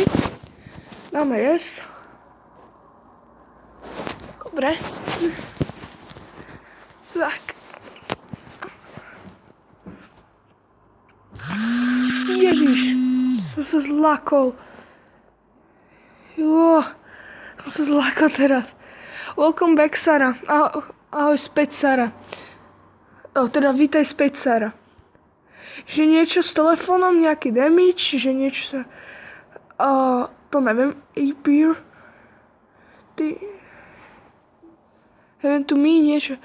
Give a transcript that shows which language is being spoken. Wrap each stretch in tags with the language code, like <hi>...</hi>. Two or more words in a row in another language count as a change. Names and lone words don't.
<sk>Dáme yes. Dobre. Tak. Ježiš, som sa zlakol. Som sa zlákal teraz.</sk> <en>Welcome back, Sarah.</en> <sk>Ahoj späť, Sarah. Teda vítaj späť, Sarah. Že niečo s telefónom, nejaký damage, že niečo sa... to neviem. Appear. Neviem, tu mi niečo.</sk>